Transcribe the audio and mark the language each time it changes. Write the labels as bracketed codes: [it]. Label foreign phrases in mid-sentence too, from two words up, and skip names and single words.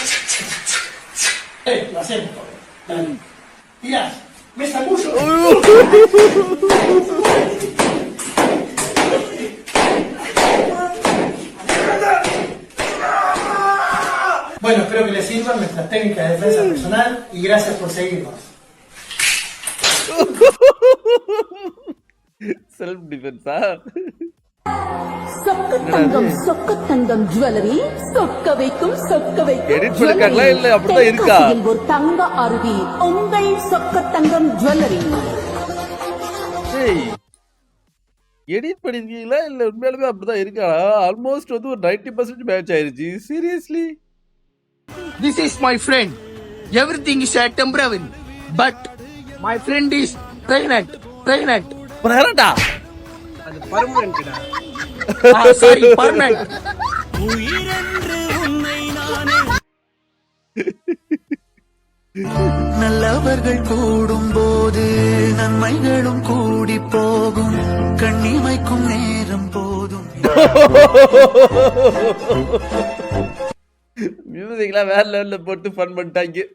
[es] Lo hacemos. Dale. Tirás. Me zamullo. Bueno, espero que les sirvan nuestras técnicas de defensa personal y gracias por seguirnos. [en] self defense? [ta] சொக்கத்தங்கம் ஜுவல்லரி சொக்க வைக்கும் எடிட் பண்ணிருக்காங்களா இல்ல அப்படிதான் இருக்கா? ஒரு தங்க அருவி உங்கள் சொக்கத்தங்கம் ஜுவல்லரி. ஏய் எடிட் பண்ணிருக்கீங்களா இல்ல உண்மையாலுமே அப்படிதான் இருக்கா? ஆல்மோஸ்ட் வந்து ஒரு 90% மேட்ச் ஆயிருச்சு. சீரியஸ்லி [en] This is my friend. Everything is temporary. But my friend is pregnant. [ta] பிரகரண்டா அது பர்மனன்ட்டா. [en] Sorry, permanent. [ta] நல்லவர்கள் கூடும் போது நன்மைகளும் கூடி போகும் கண்ணிமைக்கும் நேரம் போதும். மியூசிக்லாம் வேற லெவல்ல போட்டு ஃபன் பண்ணிட்டாங்க.